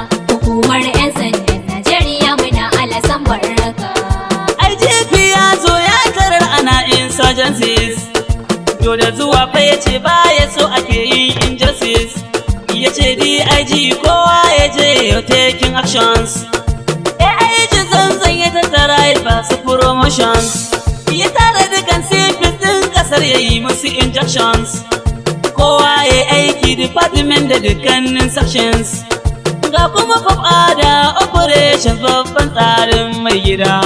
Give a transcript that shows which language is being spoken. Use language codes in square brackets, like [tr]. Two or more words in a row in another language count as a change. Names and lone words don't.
[ha] Hukumar 'yan sandan Najeriya muna alasan barka. I G P ya zo ya tarar ana insurgencies. To da zuwa fa ya ce ba ya so ake yin injustice. Ya ce D I G kowa ya je ya [en] taking actions. [ha] A I G zanzan ya tattara ya ba su promotions. Ya tara dukan civils ɗin ƙasar ya yi musu injections. Kowa ya yi aiki department da dukkanin sections. Ga kuma pop ada operation babban tsarin mai gida.